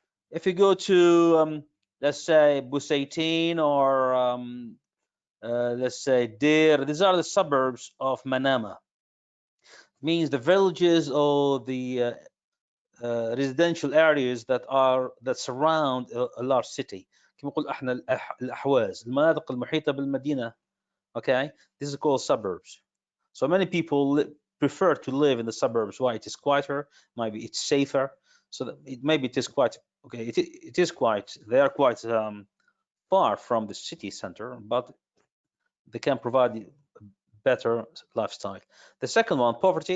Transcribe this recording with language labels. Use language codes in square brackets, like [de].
[en] If you go to, let's say, Busaitin or let's say Deir, these are the suburbs of Manama. Means the villages or the residential areas that surround a large city. [ar] كما نقول احنا الأحواز المناطق المحيطة بالمدينة. [en] Okay, this is called suburbs. So many people prefer to live in the suburbs. Why? It is quieter, maybe it's safer. So that maybe it is quite okay. It is quite. They are quite far from the city center, but they can provide a better lifestyle. The second one, poverty.